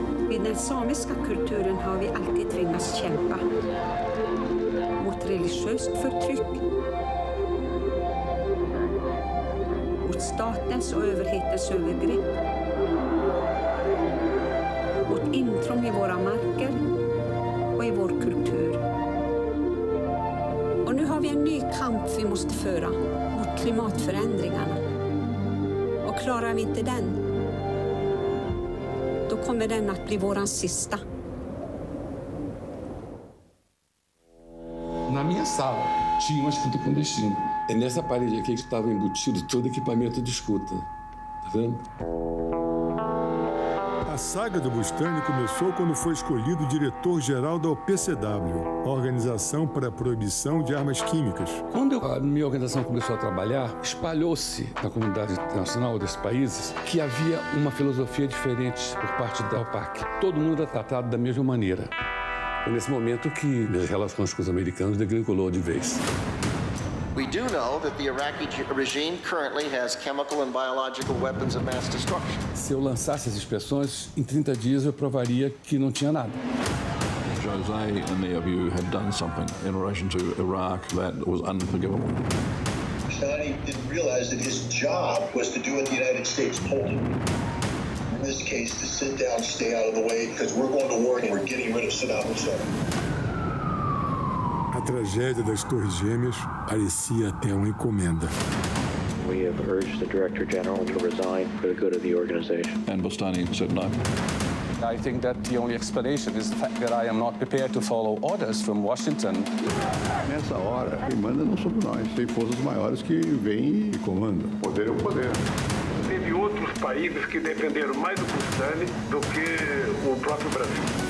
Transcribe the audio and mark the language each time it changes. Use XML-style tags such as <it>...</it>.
<sv>I den samiska kulturen har vi alltid tvingats kämpa mot religiöst förtryck, mot statens och överhetens övergrepp, mot intrång i våra marker och i vår kultur. Och nu har vi en ny kamp vi måste föra mot klimatförändringarna. Och klarar vi inte den, då kommer den att bli våran sista.</sv> <pt>Na minha sala tinha uma escuta clandestina. É nessa parede aqui que estava embutido todo equipamento de escuta. Tá vendo? A saga do Bustani começou quando foi escolhido diretor-geral da OPCW, a Organização para a Proibição de Armas Químicas. Quando a minha organização começou a trabalhar, espalhou-se na comunidade internacional desses países que havia uma filosofia diferente por parte da OPAC. Todo mundo era tratado da mesma maneira. Foi nesse momento que as relações com os americanos degringolou de vez.</pt> <en>We do know that the Iraqi regime currently has chemical and biological weapons of mass destruction.</en> <pt>Se eu lançasse as inspeções, em 30 dias eu provaria que não tinha nada.</pt> <en>Jose and many of you have done something in relation to Iraq that was unforgivable. Bustani didn't realize that his job was to do what the United States told him. In this case, to sit down, stay out of the way, because we're going to war and we're getting rid of Saddam Hussein.</en> <pt>A tragédia das Torres Gêmeas parecia até uma encomenda.</pt> <en>We have urged the Director General to resign for the good of the organization. And Bustani said no. I think that the only explanation is the fact that I am not prepared to follow orders from Washington.</en> <pt>Nessa hora, quem manda não somos nós. Tem forças maiores que vêm e comandam. Poder é o poder. Teve outros países que defenderam mais o Bustani do que o próprio Brasil.</pt>